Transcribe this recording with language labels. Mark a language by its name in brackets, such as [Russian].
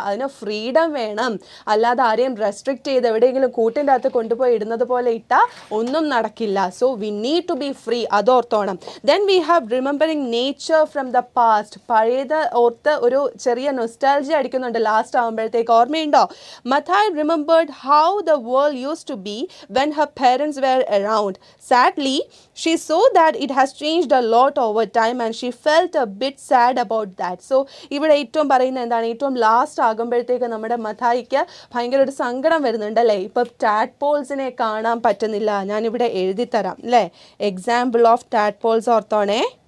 [Malayalam] അതിന് ഫ്രീഡം വേണം, അല്ലാതെ ആരെയും റെസ്ട്രിക്റ്റ് ചെയ്ത് എവിടെയെങ്കിലും കൂട്ടിൻ്റെ അകത്ത് കൊണ്ടുപോയി ഇടുന്നത് പോലെ ഇട്ടാൽ ഒന്നും നടക്കില്ല. [English] so we need to be free, [Malayalam] അതോർത്തോണം. [English] Then we have remembering nature from the past. [Malayalam] പഴയത് ഓർത്ത് ഒരു ചെറിയ നൊസ്റ്റാൾജി അടിക്കുന്നുണ്ട് ലാസ്റ്റ് ആകുമ്പോഴത്തേക്ക്. ഓർമ്മയുണ്ടോ? [English] Mathai remembered how the world use to be when her parents were around. Sadly she saw that it has changed a lot over time and she felt a bit sad about that. [Malayalam] So ഇവിടെ ഏറ്റവും പറയുന്നത് എന്താണ്, ഏറ്റവും last ആകുമ്പോഴത്തേക്ക് നമ്മുടെ മഥായിക്ക് ഭയങ്കര ഒരു സങ്കടം വരുന്നുണ്ടല്ലേ. ഇപ്പം ടാഡ്പോൾസിനെ കാണാൻ പറ്റുന്നില്ല. ഞാനിവിടെ എഴുതി തരാം അല്ലേ, [English] example of tadpoles [Malayalam] ഓർത്തോണേ.